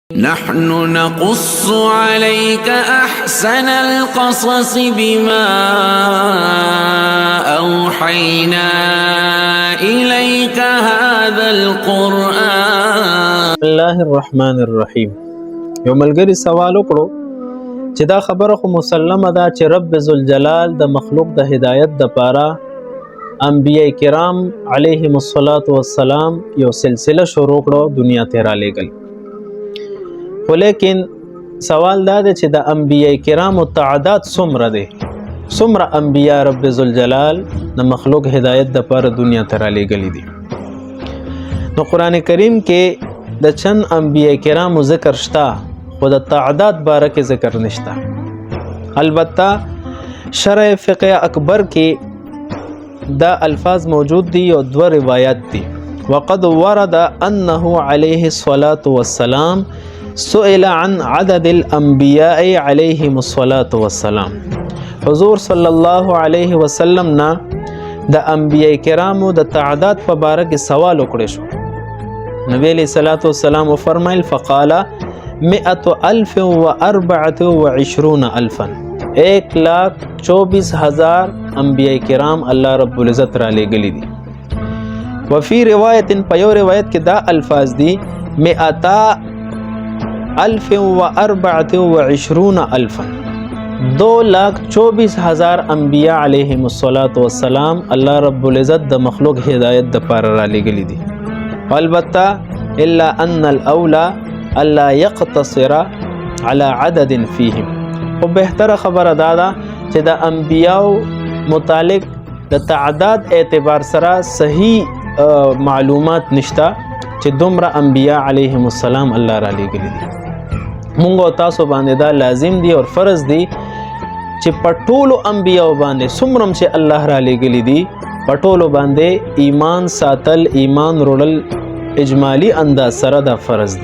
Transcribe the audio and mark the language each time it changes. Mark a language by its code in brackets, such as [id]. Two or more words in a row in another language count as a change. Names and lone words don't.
[ar] نحن نقص عليك أحسن القصص بما أوحينا إليك هذا القرآن. بسم الله الرحمن الرحیم. [ps] یو ملګری سوال وکړو چې دا خبره خو مسلمه ده چې رب ذوالجلال د مخلوق د هدایت د پاره انبیاء کرام [ar] علیهم الصلاة والسلام [ps] یو سلسله شروع کړو دنیا ته را لېږل. خو لیکن سوال دا دی چې د انبیاء کرامو تعداد څومره دی؟ څومره انبیاء رب ذوالجلال د مخلوق هدایت د پاره دنیا ته را لېږلي دي؟ نو قرآن کریم کې د چند انبیاء کرامو ذکر شته خو د تعداد باره کې ذکر نشته. البته شرح فقه اکبر کې دا الفاظ موجود دي او دو روایات دي. [ar] وقد ورد انه علیه الصلاة والسلام سئل عن عدد الانبیاء علیهم الصلاة والسلام. [ps] حضور [ar] صلی الله علیه وسلم [ps] نا د انبیاء کرامو د تعداد په باره کې سوال وکړی شو. نبی [ar] علیہ الصلوۃ والسلام [ps] فرمایل فقال 124,000 1,24,000 انبیاء کرام الله رب العزت را لېږلي دي. وفي روایت په یو روایت کې دا الفاظ دي 2,24,000 2,24,000 انبیاء [ar] علیهم الصلاة والسلام [ps] الله رب العزت د مخلوق هدایت د پاره را لېږلي دي. [ar] البته الا ان الاولى الا يقتصر على عدد فيهم. [ps] خو بهتره خبره دا ده چې د انبیاء متعلق د تعداد اعتبار سره صحیح معلومات نشته چې دومره انبیاء [ar] علیهم السلام [ps] الله را لېږلي دي. مونږ او تاسو باندې دا لازم دي او فرض دي چې په ټولو انبیاء باندې څومره چې الله را لېږلي دي په ټولو باندې ایمان ساتل، ایمان وروړل اجمالی انداز سره دا فرض دي.